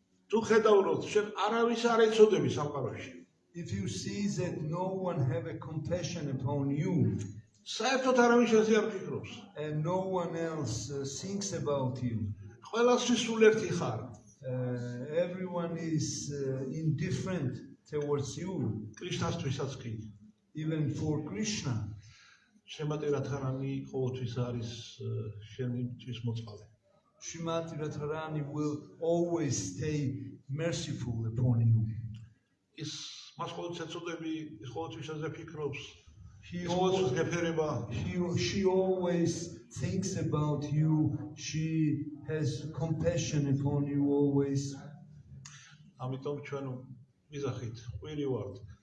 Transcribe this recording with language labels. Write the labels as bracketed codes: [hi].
[ka] თუ ხედავთ შენ არავის არ ეცოდები სამყაროში. [en] If you see that no one have a compassion upon you, [ka] საერთოდ არავის შენზე არ ფიქრობს. [en] and no one else thinks about you, [ka] ყველასთვის სულ ერთი ხარ. [en] everyone is indifferent towards you, [ka] კრიშნასთვისაც კი. [en] even for Krishna. [ka] შემატი რათარანი ყოველთვის არის შენთვის მოწყალე. [en] Shrimati Radharani will always stay merciful upon you. [ka] ის მას ყოველთვის ეცოდები, ის ყოველთვის აზე ფიქრობს. [en] She [ka] ის ყოველთვის [en] always, [ka] გეფერება. [en] she always thinks about you. She has compassion upon you always. [ka] ამიტომ ჩვენ ვიზახით, ვირივართ.